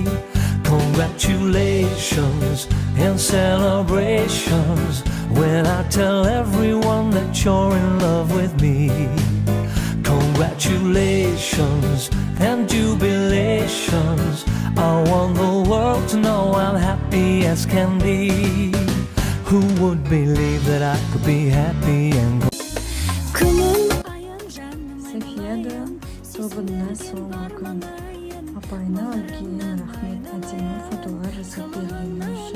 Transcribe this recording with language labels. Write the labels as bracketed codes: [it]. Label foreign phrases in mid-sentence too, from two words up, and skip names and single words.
[en] Congratulations and celebrations when I tell everyone that you're in love with me. Congratulations and jubilations. I want the world to know I'm happy as can be. Who would believe that I could be happy and go? [kk] Софияда тобына соңғы күн. Апайына үлкен рахмет, әдемі фотолар жасап бергені үшін.